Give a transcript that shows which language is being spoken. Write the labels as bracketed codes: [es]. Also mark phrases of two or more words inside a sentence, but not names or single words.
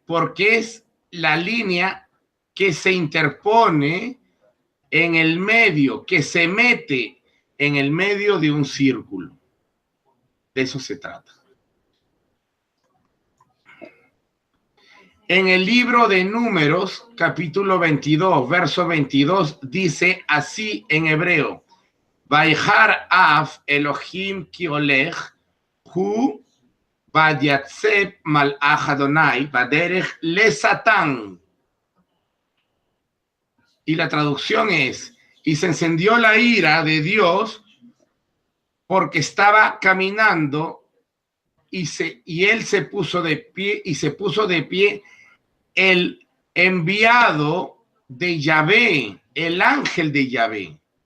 [es] Porque es la línea que se interpone en el medio, que se mete en el medio de un círculo. De eso se trata. En el libro de Números, capítulo 22, verso 22, dice así en hebreo: [he] ויחר אף אלוהים כי הולך הוא ויתיצב מלאך אדוני בדרך לשטן. [es] Y la traducción es: y se encendió la ira de Dios porque estaba caminando y él se puso de pie, y se puso de pie el enviado de Yahvé, el ángel de Yahvé.